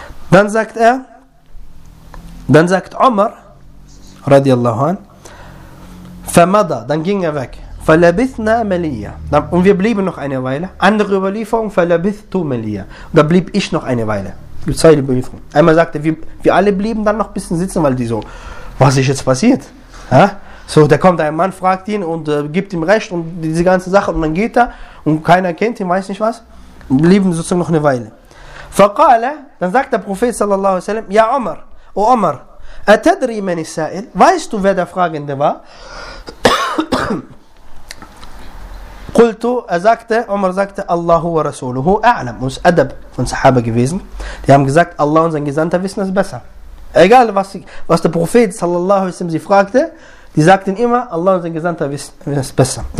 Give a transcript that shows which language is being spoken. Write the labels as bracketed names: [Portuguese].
[German] Dann sagt er, dann sagt Umar, radiallahu an, [Arabic] فَمَضَى, [German] dann ging er weg, [Arabic] فَلَبِثْنَا مَلِيَّ, [German] und wir blieben noch eine Weile, andere Überlieferung, [Arabic] فَلَبِثْتُ مَلِيَّ, [German] da blieb ich noch eine Weile, zwei Überlieferungen. Einmal sagt er, wir alle blieben dann noch ein bisschen sitzen, weil die so, was ist jetzt passiert? Ja? So, da kommt ein Mann, fragt ihn und gibt ihm Recht und diese ganze Sache und dann geht er und keiner kennt ihn, weiß nicht was, blieben sozusagen noch eine Weile. [Arabic] فقال, [German] dann sagt der Prophet [Arabic] صلى الله عليه وسلم, يا عمر, او عمر, أتدري من السائل? [German] Weißt du, wer der Fragende war? [Arabic] قلت, [German] er sagte, Umar sagte, [Arabic] الله ورسوله أعلم. [German] Und es ist Adab von Sahaba gewesen. Die haben gesagt, Allah und sein Gesandter wissen es besser. Egal, was der Prophet [Arabic] صلى الله عليه وسلم [German] sie fragte, die sagten immer, Allah und sein Gesandter wissen es besser.